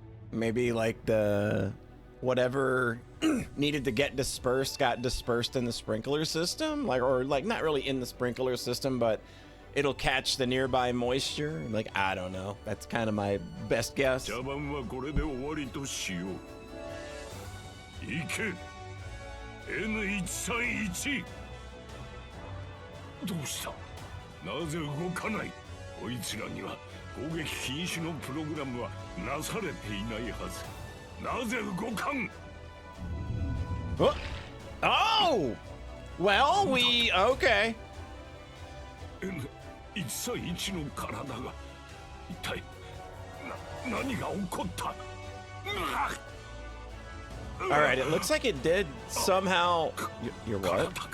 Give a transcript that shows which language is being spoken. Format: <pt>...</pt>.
<en>Maybe like the whatever needed to get dispersed got dispersed in the sprinkler system, like, or like not really in the sprinkler system, but it'll catch the nearby moisture. Like, I don't know. That's kind of my best guess.</en> <ja>N131 どうしたなぜ動かないこいつらには攻撃禁止のプログラムはなされていないはずなぜ動かん Oh!</ja> <en>Well, okay.</en> <ja>131の体が一体何が起こった。</ja> <en>All right, it looks like it did somehow. You're what?</en>